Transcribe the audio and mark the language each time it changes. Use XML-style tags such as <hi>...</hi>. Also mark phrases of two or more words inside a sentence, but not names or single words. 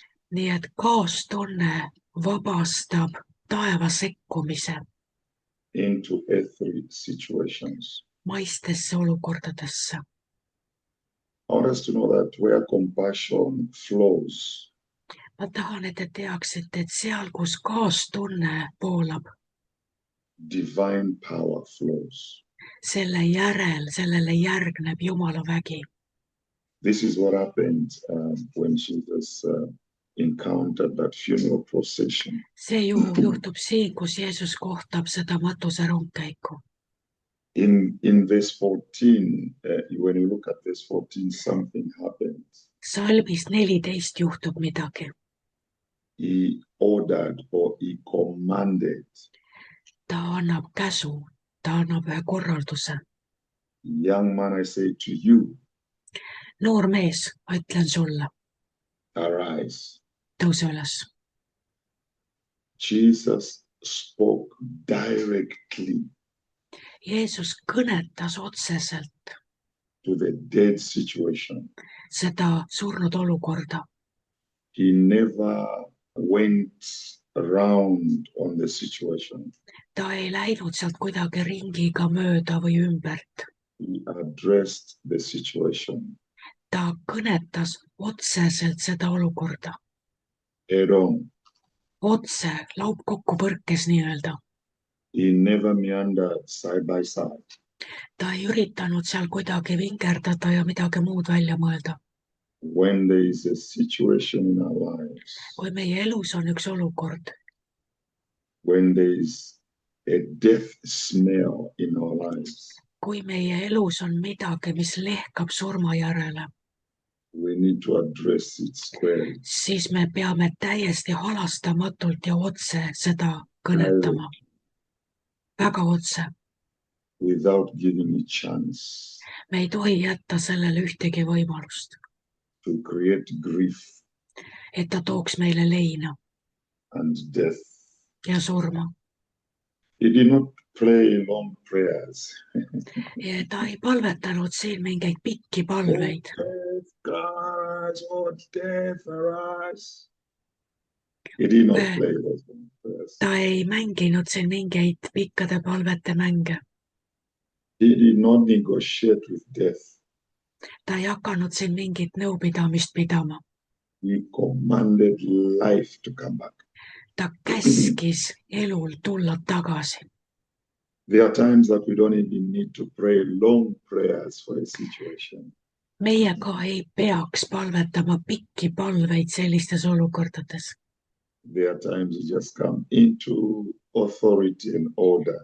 <et>nii et kaastunne vabastab taeva sekkumise</et> <en>Into earthly situations.</en> <et>maistesse olukordadesse.</et> <en>I want us to know that where compassion flows,</en> <et>ma tahan, et te teaksite, et seal, kus kaastunne voolab,</et> <en>divine power flows.</en> <et>sellele järgneb Jumala vägi.</et> <en>This is what happened when Jesus encountered that funeral procession.</en> <et>see juhtub siin, kus Jeesus kohtab seda matuse rongkäiku.</et> <en>In verse 14, when you look at verse 14, something happened.</en> <et>salmis 14 juhtub midagi.</et> <en>He ordered or he commanded.</en> <et>ta annab käsu, ta annab ühe korralduse.</et> <en>Young man, I say to you,</en> <et>noor mees, ma ütlen sulle,</et> <en>arise.</en> <et>tõuse üles.</et> <en>Jesus spoke directly</en> <et>Jeesus kõnetas otseselt</et> <en>to the dead situation.</en> <et>seda surnud olukorda.</et> <en>He never went around on the situation.</en> <et>ta ei läinud sealt kuidagi ringiga mööda või ümbert.</et> <en>He addressed the situation</en> <et>ta kõnetas otseselt seda olukorda.</et> <en>head on.</en> <et>otse, laupkokkupõrkes nii-öelda.</et> <en>He never meandered side by side.</en> <et>ta ei üritanud seal kuidagi vingerdada ja midagi muud välja mõelda.</et> <en>When there is a situation in our lives,</en> <et>kui meie elus on üks olukord,</et> <en>when there is a death smell in our lives,</en> <et>kui meie elus on midagi, mis lehkab surma järele,</et> <en>we need to address it squarely.</en> <et>siis me peame täiesti halastamatult ja otse seda kõnetama. väga otse.</et> <en>Without giving a chance</en> <et>me ei tohi jätta sellele ühtegi võimalust,</et> <en>to create grief</en> <et>et ta tooks meile leina</et> <en>and death.</en> <et>ja surma.</et> <en>He did not pray long prayers.</en> <et>ja ta ei palvetanud siin mingeid pikki palveid.</et> <en>Oh, death, arise. He did not play those long prayers.</en> <et>ta ei mänginud siin mingeid pikkade palvete mänge.</et> <en>He did not negotiate with death.</en> <et>ta ei hakanud siin mingit nõupidamist pidama.</et> <en>He commanded life to come back.</en> <et>ta käskis elul tulla tagasi.</et> <en>There are times that we don't even need to pray long prayers for a situation.</en> <et>meie ka ei peaks palvetama pikki palveid sellistes olukordades.</et> <en>There are times you just come into authority and order</en>